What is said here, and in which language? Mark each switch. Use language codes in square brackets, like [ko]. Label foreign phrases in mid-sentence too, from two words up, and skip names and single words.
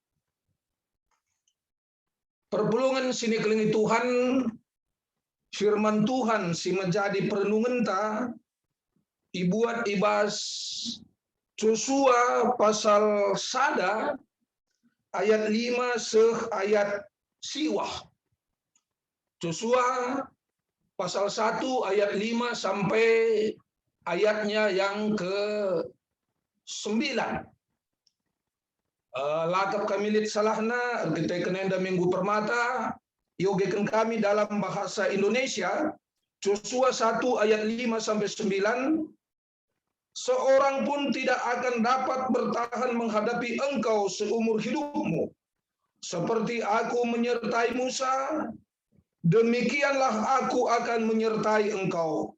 [btx] Perpulungan sini kelingi Tuhan, [id] firman Tuhan [btx] si [id] menjadi perenungan [btx] ta, ibuat ibas Joshua pasal 1 ayat 5 seh ayat siwah. [id] Joshua pasal 1 ayat 5 sampai ayatnya yang ke-9. [btx] Lakap kami lit salahna, kita kenenda minggu permata, yogekan kami [id] dalam bahasa Indonesia, Joshua 1 ayat 5 sampai 9, seorang pun tidak akan dapat bertahan menghadapi engkau seumur hidupmu. Seperti aku menyertai Musa, demikianlah aku akan menyertai engkau.